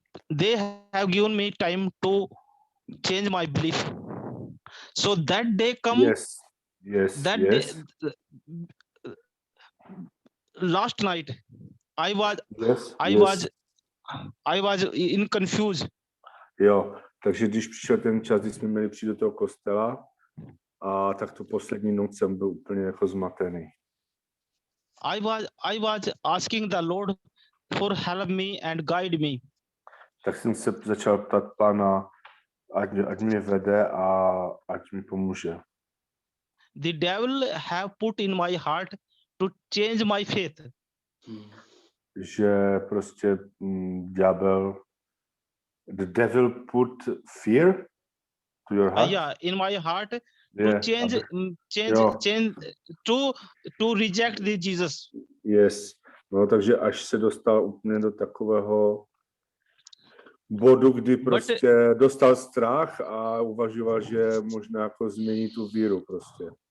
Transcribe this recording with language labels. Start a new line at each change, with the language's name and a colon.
English: They have given me time to change my belief. So that day come. Yes. Day, last night, I was in confused.
Czech: Jo, takže když přišel ten čas, kdy jsme měli přijít do toho kostela, a tak tu poslední noc jsem byl úplně jako zmatený.
English: I was asking the Lord for help me and guide me.
Czech: Tak jsem se začal ptát Pána, ať mě vede a ať mi pomůže.
English: the devil have put in my heart to change my faith.
Czech: Že prostě ďábel,
English: the devil put fear to your heart. Yeah, in my heart to Yeah, change,
Czech: jo.
English: change to reject the Jesus. Yes.
Czech: No, takže až se dostal úplně do takového bodu, kdy prostě dostal strach a uvažoval, že možná jako změní tu víru prostě.